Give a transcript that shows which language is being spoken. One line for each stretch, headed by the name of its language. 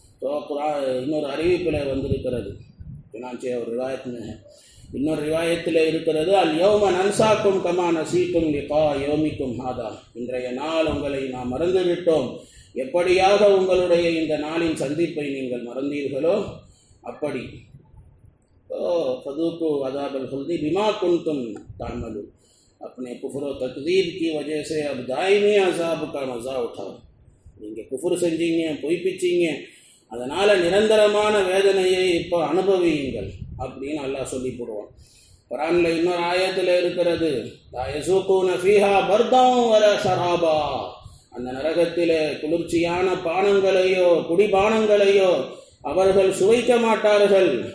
Tamil: So இன்னொரு அறிவிப்பில் வந்திருக்கிறது, ஒரு ரிவாயத்து, இன்னொரு ரிவாயத்தில் இருக்கிறது,
Arabic: அல் யௌம நன்சாக்கும் கமா நஸீதும் லிகா யௌமிக்கும் ஹாதா,
Tamil: இன்றைய நாள் உங்களை நாம் மறந்துவிட்டோம், எப்படியாக உங்களுடைய இந்த நாளின் சந்திப்பை நீங்கள் மறந்தீர்களோ அப்படி.
Arabic: फदूकु अज़ाबल खुल्दी बिमा कुंतुम तामलून,
Urdu: अपने कुफ्र व तकदीब की वजह से अब दायमी अज़ाब का मज़ा उठाओ.
Tamil: நீங்கள் குஃபுர் செஞ்சீங்க, பொய்ப்பிச்சிங்க, அதனால் நிரந்தரமான வேதனையை இப்போ அனுபவியுங்கள் அப்படின்னு அல்லாஹ் சொல்லி போடுவான். குர்ஆனில் இன்னொரு ஆயத்தில் இருக்கிறது,
Arabic: லா யஸூகூன ஃபீஹா பர்தன் வலா ஷராபா,
Tamil: அந்த நரகத்திலே குளிர்ச்சியான பானங்களையோ குடிபானங்களையோ அவர்கள் சுவைக்க மாட்டார்கள்.